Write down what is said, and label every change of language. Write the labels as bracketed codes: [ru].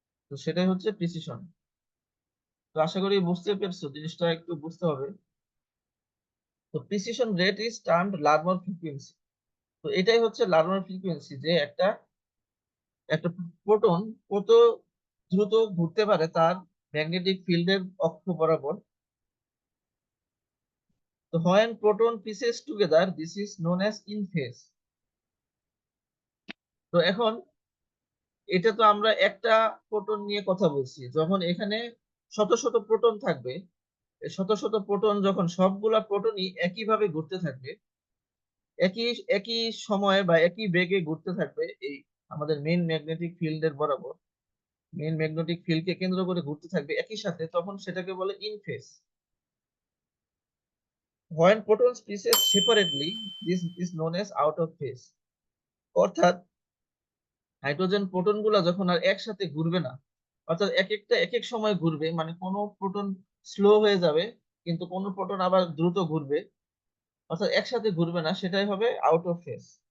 [bn] তো সেটাই হচ্ছে প্রিসিশন। তো আশা করি বুঝতে পেরেছো, জিনিসটা একটু বুঝতে হবে। তো [en] Precession rate is termed Larmor frequency. [bn] তো এটাই হচ্ছে লার্মর ফ্রিকোয়েন্সি, যে একটা একটা প্রোটন কত দ্রুত ঘুরতে পারে তার ম্যাগনেটিক ফিল্ডের অক্ষ বরাবর। তো [en] when proton pieces together, this is known as in phase. [bn] তো এখন এটা তো আমরা একটা প্রোটন নিয়ে কথা বলছি, যখন এখানে শত শত প্রোটন থাকবে, এই শত শত প্রোটন যখন সবগুলা প্রোটনই একইভাবে ঘুরতে থাকবে, একই একই সময়ে বা একই বেগে ঘুরতে থাকবে এই আমাদের মেইন ম্যাগনেটিক ফিল্ডের বরাবর, মেইন ম্যাগনেটিক ফিল্ডকে কেন্দ্র করে ঘুরতে থাকবে একই সাথে, তখন সেটাকে বলে in phase. [en] When protons pieces separately, this is known as out of phase. [bn] অর্থাৎ হাইড্রোজেন প্রোটন গুলা যখন আর একসাথে ঘুরবে না, অর্থাৎ এক একটা এক এক সময় ঘুরবে, মানে কোনো প্রোটন স্লো হয়ে যাবে, কিন্তু কোনো প্রোটন আবার দ্রুত ঘুরবে, অর্থাৎ একসাথে ঘুরবে না, সেটাই হবে আউট অফ ফেজ।